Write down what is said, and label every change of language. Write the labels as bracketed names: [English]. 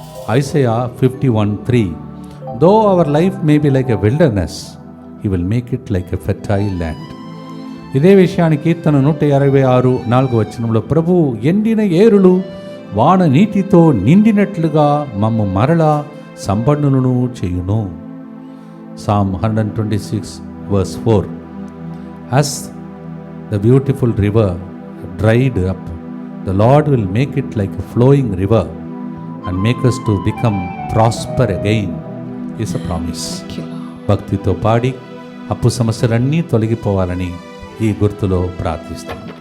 [English] Isaiah 51:3 though our life may be like a wilderness he will make it like a fertile land. [Telugu] ఇదే విషయానికి కీర్తన 126:4 ప్రభువు ఎండిన ఏరులు వాన నీటితో నిండినట్లుగా మమ్ము మరలా సంపన్నులను చేయును. [English] Psalm 126:4 As the beautiful river dried up, the Lord will make it like a flowing river and make us to become prosper again is a promise. [Telugu] భక్తితో పాడి అప్పు సమస్యలన్నీ తొలగిపోవాలని ఈ గుర్తులో ప్రార్థిస్తాం.